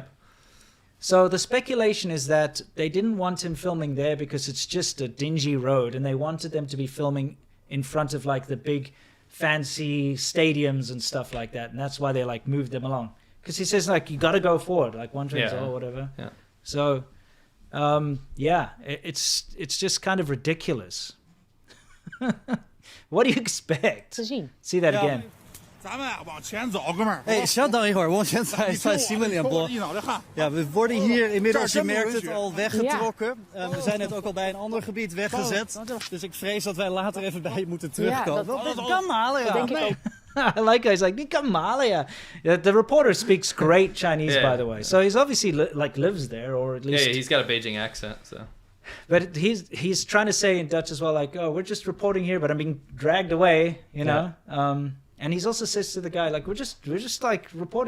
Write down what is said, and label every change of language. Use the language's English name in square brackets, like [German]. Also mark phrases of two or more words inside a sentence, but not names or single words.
[English] So the speculation is that they didn't want him filming there because it's just a dingy road, and they wanted them to be filming in front of like the big fancy stadiums and stuff like that, and that's why they like moved them along. Because he says like, you got to go forward, like one train's or whatever. Yeah. So, it's just kind of ridiculous. What do you expect? See that again. [Chinese] 咱们往前走，哥们儿。哎，稍等一会儿，我现在在新闻联播。 [Dutch] Ja, we worden hier inmiddels, je merkt het, al weggetrokken. We zijn net ook al bij een ander gebied weggezet. Dus ik vrees dat wij later even bij je moeten terugkomen. Kan halen, ja. Denk ik ook. [English] I like how he's like, Nikamala. The reporter speaks great Chinese, by the way. So he's obviously lives there, or at least. Yeah, he's got a Beijing accent, so. But he's trying to say in Dutch as well, like, oh, we're just reporting here, but I'm being dragged away, you know. And he also says to the guy, like, we're just like reporting.